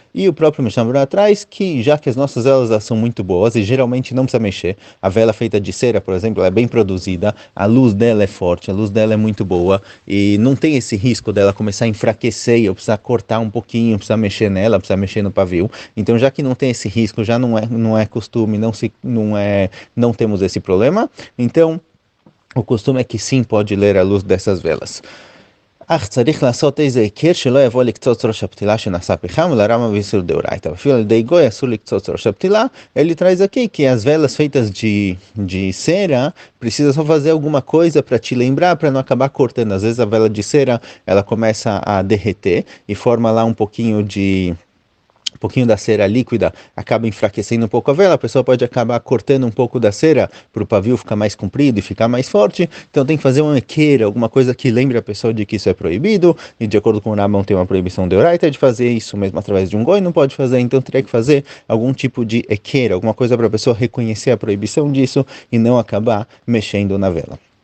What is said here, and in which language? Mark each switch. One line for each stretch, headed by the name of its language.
Portuguese: E o próprio Mishnah Berurah traz que, já que as nossas velas são muito boas e geralmente não precisa mexer, a vela feita de cera, por exemplo, ela é bem produzida, a luz dela é forte, a luz dela é muito boa e não tem esse risco dela começar a enfraquecer e eu precisar cortar um pouquinho, precisar mexer nela, precisar mexer no pavio. Então, já que não tem esse risco, já não é costume, não temos esse problema. Então, o costume é que sim, pode ler a luz dessas velas.
Hebrew: אך צריך לעשות איזה הכר שלא יבוא לקצוץ ראש הפתילה שנעשה פחם, ולרמה ואיסור דאורייתא. אפילו על ידי גוי אסור לקצוץ ראש הפתילה.
Portuguese: Ele traz aqui que as velas feitas de cera precisa só fazer alguma coisa para te lembrar, para não acabar cortando. Às vezes a vela de cera ela começa a derreter e forma lá um pouquinho da cera líquida, acaba enfraquecendo um pouco a vela, a pessoa pode acabar cortando um pouco da cera para o pavio ficar mais comprido e ficar mais forte, então tem que fazer uma equeira, alguma coisa que lembre a pessoa de que isso é proibido, e de acordo com o Rambam tem uma proibição de oraita de fazer isso mesmo através de um goi, não pode fazer, então teria que fazer algum tipo de equeira, alguma coisa para a pessoa reconhecer a proibição disso e não acabar mexendo na vela.